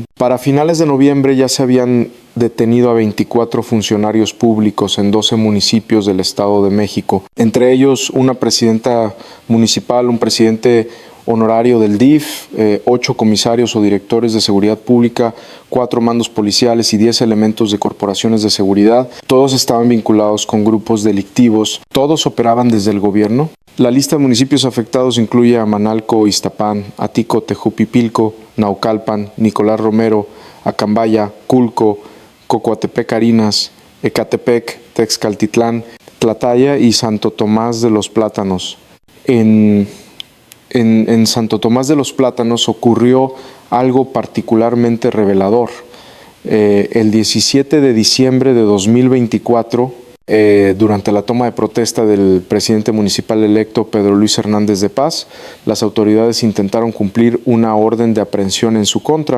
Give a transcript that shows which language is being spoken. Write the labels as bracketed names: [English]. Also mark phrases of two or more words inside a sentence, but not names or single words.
[Spanish] Para finales de noviembre ya se habían detenido a 24 funcionarios públicos en 12 municipios del Estado de México, entre ellos una presidenta municipal, un presidente honorario del DIF, 8 comisarios o directores de seguridad pública, 4 mandos policiales y 10 elementos de corporaciones de seguridad. Todos estaban vinculados con grupos delictivos, todos operaban desde el gobierno. La lista de municipios afectados incluye a Manalco, Iztapán, Atico, Tejupipilco, Naucalpan, Nicolás Romero, Acambaya, Culco, Cocoatepec, Arinas, Ecatepec, Texcaltitlán, Tlataya y Santo Tomás de los Plátanos. En Santo Tomás de los Plátanos ocurrió algo particularmente revelador. El 17 de diciembre de 2024, durante la toma de protesta del presidente municipal electo Pedro Luis Hernández de Paz, las autoridades intentaron cumplir una orden de aprehensión en su contra.